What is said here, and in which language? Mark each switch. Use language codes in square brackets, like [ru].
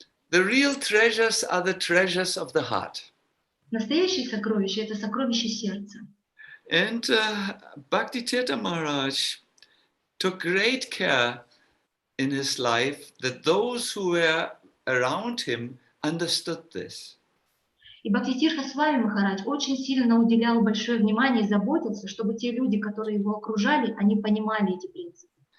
[en] The real treasures are the treasures of the heart. [ru] Настоящее сокровище – это сокровище сердца. [en] And Bhakti Maharaj took great care in his life that those who were around him understood this. [ru] И Бхактитиртха Свами Махарадж очень сильно уделял большое внимание и заботился, чтобы те люди, которые его окружали, они понимали эти принципы.